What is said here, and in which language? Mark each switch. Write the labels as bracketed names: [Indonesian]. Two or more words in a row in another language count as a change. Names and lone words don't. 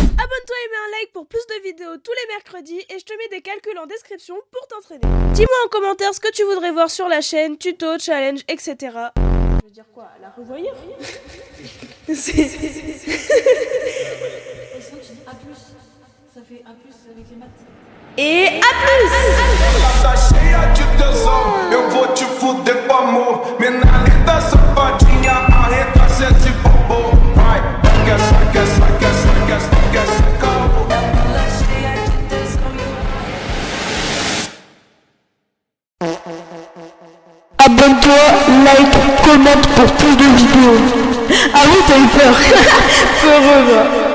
[French] Abonne-toi et mets un like pour plus de vidéos tous les mercredis et je te mets des calculs en description pour t'entraîner. Dis-moi en commentaire ce que tu voudrais voir sur la chaîne, tuto, challenge, etc. Je veux dire quoi, la revoyure. C'est... Sinon tu dis A+, ça fait A+, avec les maths. Et à plus! [Portuguese] Tá cheia de tesão, eu vou te fuder com amor. Mina linda, safadinha, arreta esse bobo. Vai, quer, [French] Abonne-toi, like, commente pour plus de vidéos. Ah oui, t'as eu peur. Peureux, va.